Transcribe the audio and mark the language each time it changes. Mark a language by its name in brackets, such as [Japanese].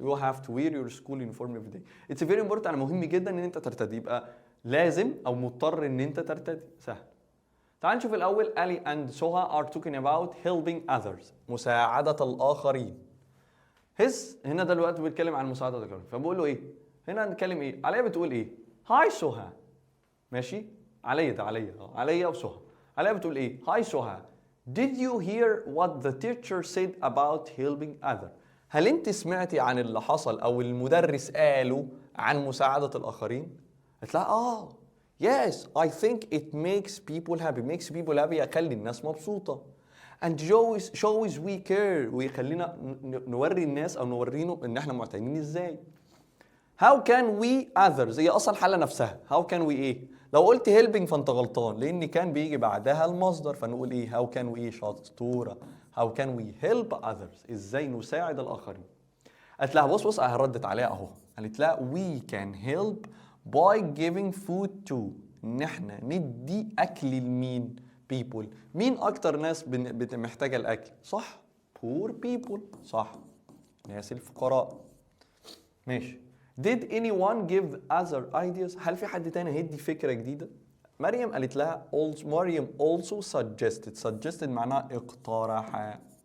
[English] you have to wear your school uniform every day. it's very important. [Arabic] انا مهم جدا ان انت ترتدي، يبقى لازم او مضطر ان انت ترتدي. سهل. تعال نشوف الاول. [English] Ali and Soha are talking about helping others. [Arabic] مساعدة الآخرين. هنا دلوقتي بيتكلم عن مساعدة الآخرين، فبقول له ايه؟ هنا هنتكلم ايه؟ عليا بتقول ايه؟ هاي سوها. ماشي؟ عليا وسوها. عليا بتقول ايه؟ هاي سوها. [English] Did you hear what the teacher said about helping others? [Arabic] هل انت سمعتي عن اللي حصل او المدرس قاله عن مساعدة الآخرين؟ قلت لها [English] yes, I think it makes people happy. [Arabic] يخلي الناس مبسوطة. [English] and shows we care. [Arabic] ويخلينا نوري الناس او نورينه ان احنا معتنين ازاي. [English] how can we others [Arabic] هي اصلا حالة نفسها. how can we ايه؟ لو قلت helping فانت غلطان، لان كان بيجي بعدها المصدر، فنقول ايه؟ how can we ايه؟ شطورة. [English] how can we help others؟ [Arabic] ازاي نساعد الاخرين. قالت لها بص ردت عليها اهو. قالت لها [English] we can help by giving food to. [Arabic] ان احنا ندي اكل لمين؟ people. مين اكتر ناس محتاجه الاكل؟ صح، [English] poor people. [Arabic] صح، ناس الفقراء. ماشي. [English] did anyone give other ideas؟ [Arabic] هل في حد تاني هيدي فكره جديده؟ مريم قالت لها مريم [English] also suggested [Arabic] معناها اقترح.